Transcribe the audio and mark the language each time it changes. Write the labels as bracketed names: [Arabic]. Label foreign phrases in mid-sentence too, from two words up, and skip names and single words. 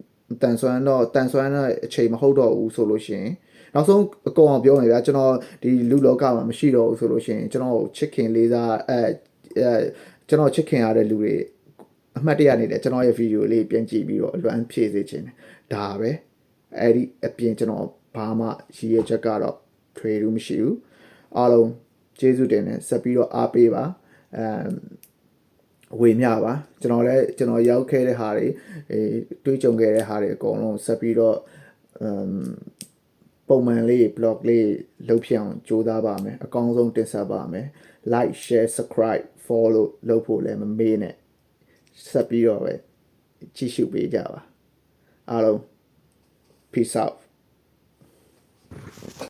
[Burmese] တဲ့အချိန်မဟုတ်တော့ဘူးဆိုလို့ရှိရင်နောက်ဆုံးအကောင်အောင်ပြောမယ်ဗျာကျွန်တော်ဒီလူလောကမှာမရှိတော့ဘူးဆိုလို့ရှိရင်ကျွန်တော်ချစ်ခင်လေးစားကျွန်တော်ချစ်ခင်ရတဲ့လူတွေအမှတ်တရနေတယ်ကျွန်တော်ရဲ့ဗီဒီယိုလေးပြန်ကြည့်ပြီးတော့အလွမ်းဖြည့်စေခြင်းဒါပဲအဲ့ဒီအပြင်ကျွန်တော်ဘာမှရည်ရချက်ကတော့ထွေလို့မရှိဘူးအားလုံးကျေးဇူးတင်တယ်ဆက်ပြီးတော့အားပေးပါ ဝေမျှပါကျွန်တော်ရောက်ခဲ့တဲ့ဟာတွေတွေးကြုံခဲ့တဲ့ဟာတွေအကုန်လုံးဆက်ပြီးတော့ပုံမှန်လေး blog လေးလုပ်ဖြစ်အောင်ကြိုးစားပါမယ်အကောင်းဆုံးတင်ဆက်ပါမယ် [English] like share subscribe follow [Burmese] လုပ်ဖို့လည်းမမေ့နဲ့ဆက်ပြီးတော့ပဲကြည့်ရှုပေးကြပါအားလုံး [English] peace out